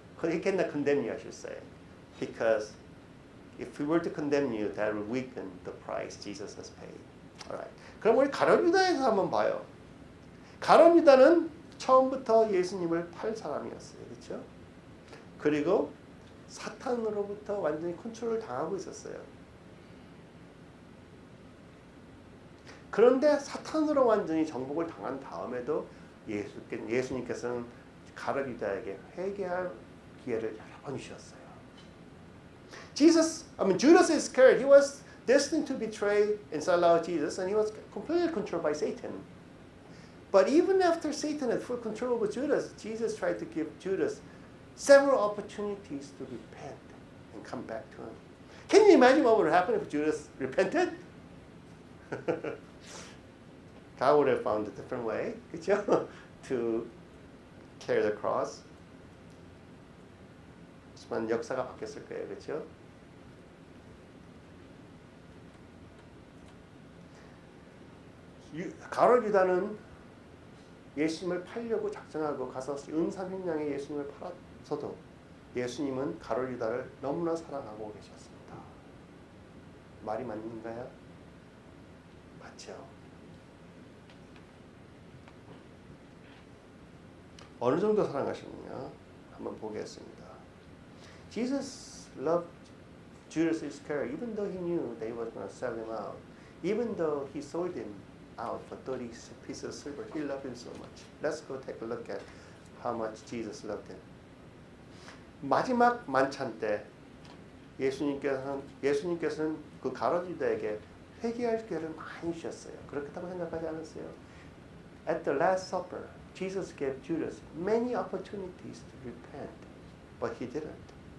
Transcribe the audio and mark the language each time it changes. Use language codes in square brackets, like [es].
[en] He cannot condemn you, I should say. Because if He were to condemn you, that would weaken the price Jesus has paid. Alright. [ko] 그럼 우리 가룟 유다에서 한번 봐요. 가룟 유다는 처음부터 예수님을 팔 사람이었어요. 그렇죠? 그리고 사탄으로부터 완전히 컨트롤을 당하고 있었어요. 그런데 사탄으로 완전히 정복을 당한 다음에도 예수님께서는 가룟 유다에게 회개할 기회를 여러 번 주셨어요. [en] Judas Iscariot, he was destined to betray and sell out Jesus, and he was completely controlled by Satan. But even after Satan had full control over Judas, Jesus tried to give Judas several opportunities to repent and come back to him. Can you imagine what would happen if Judas repented? God would have found a different way, [ko] 그렇죠? [en] To carry the cross. [ko] 하지만 역사가 바뀌었을 거예요, 그렇죠? 가룟 유다는 예수님을 팔려고 작정하고 가서 은삼십냥에 예수님을 팔았어도 예수님은 가룟 유다를 너무나 사랑하고 계셨습니다. 말이 맞는가요? 맞죠. 어느 정도 사랑하셨느냐 한번 보겠습니다. [en] Jesus loved Judas Iscariot even though he knew that he was going to sell him out. Even though he sold him out for 30 pieces of silver, he loved him so much. Let's go take a look at how much Jesus loved him. [ko] 마지막 만찬 때 예수님께서는 그 가룟 유다에게 회개할 기회를 많이 주셨어요. 그렇다고 생각하지 않았어요? [en] At the Last Supper, Jesus gave Judas many opportunities to repent, but he didn't.